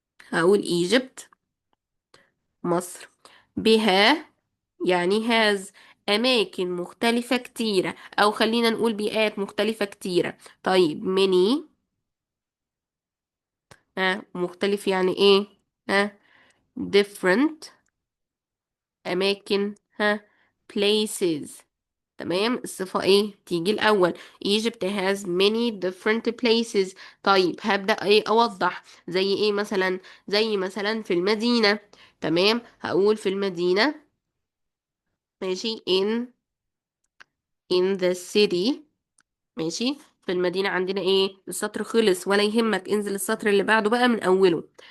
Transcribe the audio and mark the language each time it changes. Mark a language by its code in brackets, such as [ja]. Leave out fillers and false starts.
[ar] هقول ايجيبت، مصر. بها يعني هاز، أماكن مختلفة كتيرة، أو خلينا نقول بيئات مختلفة كتيرة. طيب many، مختلف يعني ايه؟ ها different، أماكن. places. تمام. الصفة ايه تيجي الأول؟ [en] Egypt has many different places. [ar] طيب هبدأ ايه أوضح؟ زي ايه مثلا؟ زي مثلا في المدينة. تمام. هقول في المدينة، ماشي. [en] in the city. [ar] ماشي. في المدينة عندنا ايه؟ السطر خلص ولا يهمك، انزل السطر اللي بعده بقى من اوله.